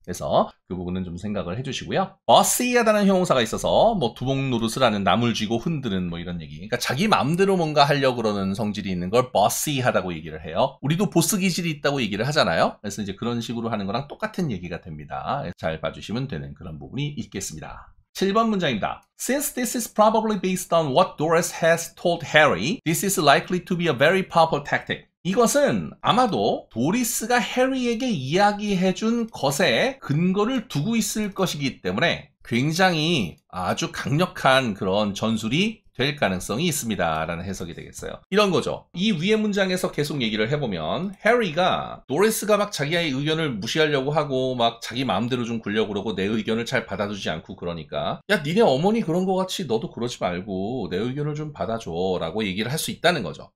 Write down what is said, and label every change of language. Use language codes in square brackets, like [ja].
[ko] 그래서 그 부분은 좀 생각을 해주시고요. bossy하다는 형용사가 있어서 뭐 두목 노릇을 하는 남을 쥐고 흔드는 뭐 이런 얘기. 그러니까 자기 마음대로 뭔가 하려고 그러는 성질이 있는 걸 bossy하다고 얘기를 해요. 우리도 보스 기질이 있다고 얘기를 하잖아요. 그래서 이제 그런 식으로 하는 거랑 똑같은 얘기가 됩니다. 잘 봐주시면 되는 그런 부분이 있겠습니다. 7번 문장입니다. [en] Since this is probably based on what Doris has told Harry, this is likely to be a very powerful tactic. [ko] 이것은 아마도 도리스가 해리에게 이야기해준 것에 근거를 두고 있을 것이기 때문에 굉장히 아주 강력한 그런 전술이 될 가능성이 있습니다. 라는 해석이 되겠어요. 이런 거죠. 이 위의 문장에서 계속 얘기를 해보면 해리가 도리스가 막 자기의 의견을 무시하려고 하고 막 자기 마음대로 좀 굴려고 그러고 내 의견을 잘 받아주지 않고 그러니까 야 니네 어머니 그런 거 같이 너도 그러지 말고 내 의견을 좀 받아줘 라고 얘기를 할 수 있다는 거죠.